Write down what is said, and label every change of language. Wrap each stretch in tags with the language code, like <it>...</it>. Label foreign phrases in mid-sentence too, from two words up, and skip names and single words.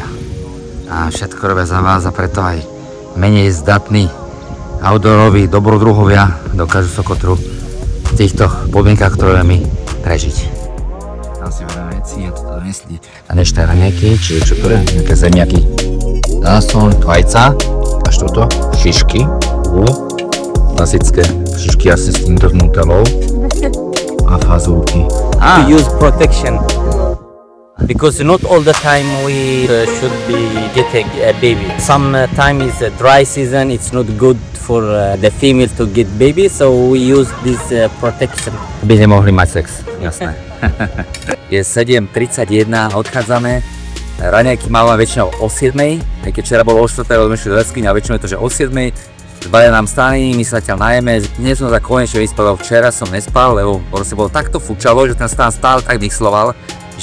<sk>A všetko robia za vás a preto aj menej zdatní outdooroví dobrodruhovia dokážu Sokotru v týchto podmienkach, ktoré my prežiť. Tam si veľa veci a toto donesli. A než tie raňajky, čiže čo to je? Nejaké zemiaky. Tam sú vajca, až toto, šišky, klasické šišky asi s týmto nutelou. A fazulky.</sk> <en>To use protection because not all the time we should be getting a baby. Sometimes is a dry season, it's not good for the female to get baby, so we use this protection.</en> <sk>By nemohli mať sex, jasné. Je 7:31, odchádzame. Raňajky máme väčšinou o 7, aj keď včera bolo o 4, ale sme šli do jaskyne a väčšinou je to, že o 7. Dvaja nám stáli, my sa zatiaľ najeme. Dnes som sa konečne vyspal, včera som nespal, lebo proste bolo takto fučalo, že ten stán stále tak vysloval.</sk>